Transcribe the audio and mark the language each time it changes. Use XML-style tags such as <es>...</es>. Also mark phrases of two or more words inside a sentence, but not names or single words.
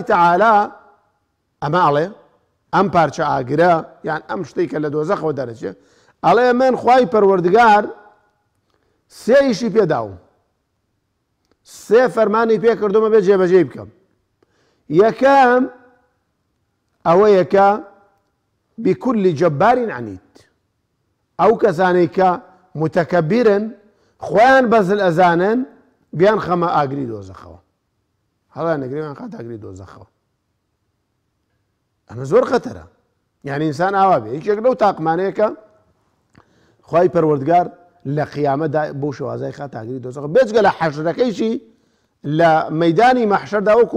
<ckb>تەعالا ئەمە ئەڵێ ئەم پارچە ئاگرە یان ئەم شتێک کە لە دۆزەخەوە دەرەچێت ئەڵێ من خوای پەروەردگار سێ ئیشی پێداوم سێ فەرمانی پێ کردومە بێ جێبەجێ بکەم یەکەم ئەوەیە کە</ckb> <ar>بكل جبار عنيد</ar> <ckb>ئەو کەسانەی کە متەکەبیرن خۆیان بەزل ئەزانن بیان خەمە ئاگری دۆزەخەوە هەڵیان نەگریان خات ئاگری دۆزەخەوە ئەمە زۆر خەتەرە یعنی ئینسان ئاوا بێ یەکێک لەو تاقمانەیەکە خوای پەروەردگار لە قیامەتدا بۆ شێوازای خات ئاگری دۆزەخەوە بێجگە لە حەشرەکەیشی لە مەیدانی مەحشەردا وەکو</ckb>